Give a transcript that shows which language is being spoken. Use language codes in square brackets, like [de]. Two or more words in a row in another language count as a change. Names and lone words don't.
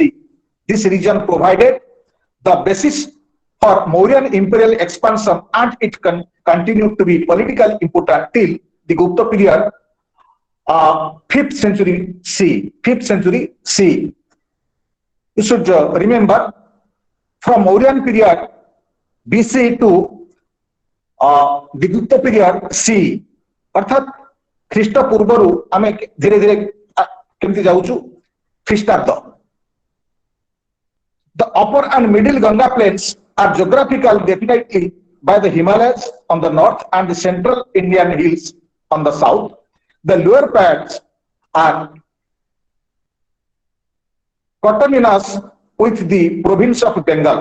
[en] This region provided the basis for Mauryan imperial expansion, and it continued to be politically important till the Gupta period, 5th century C. 5th century C. You should remember, from Mauryan period BC to the Gupta period C, [or] ଅର୍ଥାତ ଖ୍ରୀଷ୍ଟ ପୂର୍ବ ଆମ ଧୀରେ ଧୀରେ କେମିତି ଯାଉଛୁ ଖ୍ରୀଷ୍ଟାବ୍ଦ. [en] The upper and middle Ganga plains are geographical definitely by the Himalayas on the north and the central Indian hills on the south. The lower parts are coterminous with the province of Bengal.